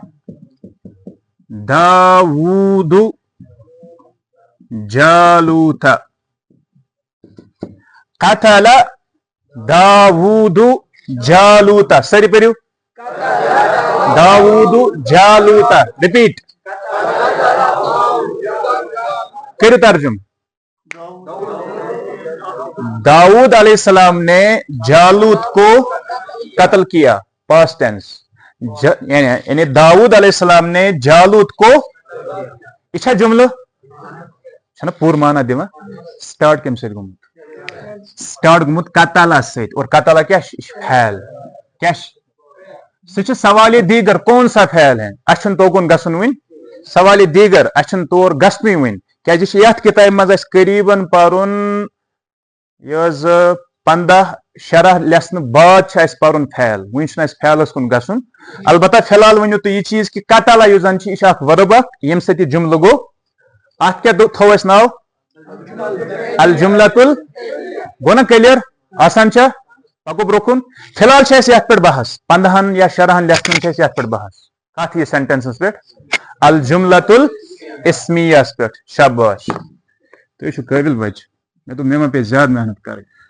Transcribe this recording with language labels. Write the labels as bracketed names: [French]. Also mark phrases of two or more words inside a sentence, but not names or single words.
[Kashmiri] داوٗد جالوٗت قتل داوٗد جالوٗت سٲری پٔرِو داوٗد جالوٗت رِپیٖٹ کٔرِو ترجُم [Urdu] داؤد علیہ السلام نے جالوت کو قتل کیا [English] past tense [Urdu] یعنی داؤد علیہ السلام نے جالوت [Kashmiri] کو یہ چھا جملہ چھنا پوٗرٕ مانا دِوان سٹارٹ کمہِ سۭتۍ گوٚمُت سٹارٹ گوٚمُت قتلہ سۭتۍ اور قتلہ کیاہ چھُ یہِ چھُ فعل کیاہ چھُ سُہ چھُ سوالِ دیگر [Urdu] کون سا فعل ہے [Kashmiri] اَسہِ چھُنہٕ توکُن گژھُن وۄنۍ سوالِ دیگر اَسہِ چھُنہٕ تور گژھنُے وۄنۍ کیازِ یہِ چھُ یتھ کِتابہِ منٛز اَسہِ قریٖبن پرُن یہِ حظ 15-16 لیسنہٕ بعد چھُ اَسہِ پرُن فعل وۄنۍ چھُنہٕ اَسہِ فعلس کُن گژھُن البتہ فی الحال ؤنِو تُہۍ یہِ چیٖز کہِ قتلہ یُس زن چھُ یہِ چھُ اکھ ورب اکھ ییٚمہِ سۭتۍ یہِ جملہٕ گوٚو اتھ کیاہ تھوٚو اَسہِ ناو الجملۃ گوٚو نا کلیر آسان چھا پکو برونٛہہ کُن فی الحال چھِ اَسہِ یتھ پٮ۪ٹھ بحث 15 یا 16 لیسنن چھِ اَسہِ یتھ پٮ۪ٹھ بحث کتھ یہِ سینٹینسس پٮ۪ٹھ الجملۃ الاسمیہس پٮ۪ٹھ شاباش تُہۍ چھِو قٲبِل بچہِ مےٚ دوٚپ مےٚ ما پیٚیہِ زیادٕ محنت کرٕنۍ